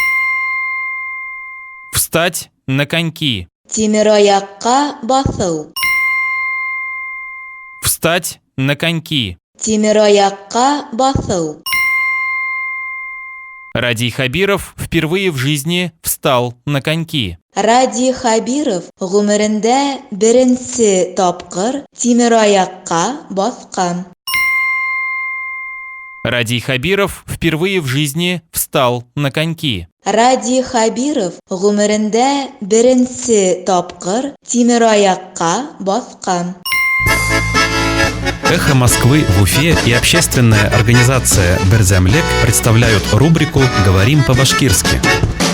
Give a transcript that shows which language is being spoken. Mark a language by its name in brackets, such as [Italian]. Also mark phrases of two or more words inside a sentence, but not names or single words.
[Russian] Встать на коньки. [Bashkir] Тимироякка басыл. [Russian] Встать на коньки. [Bashkir] Тимироякка басыл. [Russian] Радий Хабиров впервые в жизни встал на коньки. [Bashkir] Ради Хабиров гумерендә беренче тапкыр тимироякка баскан. [Russian] Радий Хабиров впервые в жизни встал на коньки. [Bashkir] Ради Хабиров гумерендә беренче тапкыр тимироякка баскан. [Russian] «Эхо Москвы» в Уфе и общественная организация «Берзямлек» представляют рубрику «Говорим по-башкирски».